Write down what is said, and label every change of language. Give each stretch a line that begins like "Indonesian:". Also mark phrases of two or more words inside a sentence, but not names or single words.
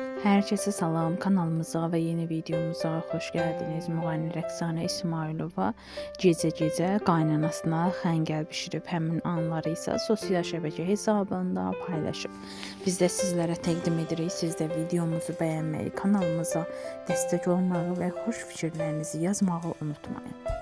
Turkish: Herkese salam, kanalımıza ve yeni videomuza hoş geldiniz.
Azerbaijani: Müğənni Rəqsanə İsmailova gecə qaynanasına xəngəl bişirib, həmin anları isə sosial şəbəkə hesabında paylaşıb. Biz də sizlərə təqdim edirik. Siz də videomuzu bəyənməyi, kanalımıza dəstək olmağı və xoş fikirlərinizi yazmağı unutmayın.